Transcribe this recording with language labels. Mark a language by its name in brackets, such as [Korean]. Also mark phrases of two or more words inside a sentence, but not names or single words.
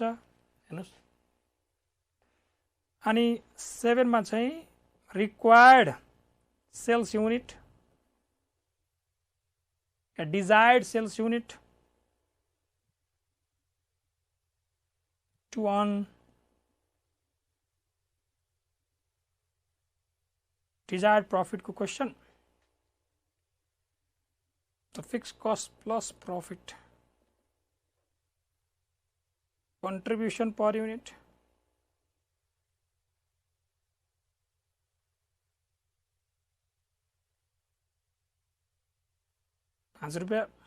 [Nepali] हेर्नुहोस्, अनि 7 मा चाहिँ [English] required sales unit, desired sales unit to earn desired profit [Nepali] को क्वेश्चन। [English] तो fix cost plus profit, contribution per unit, ₹5।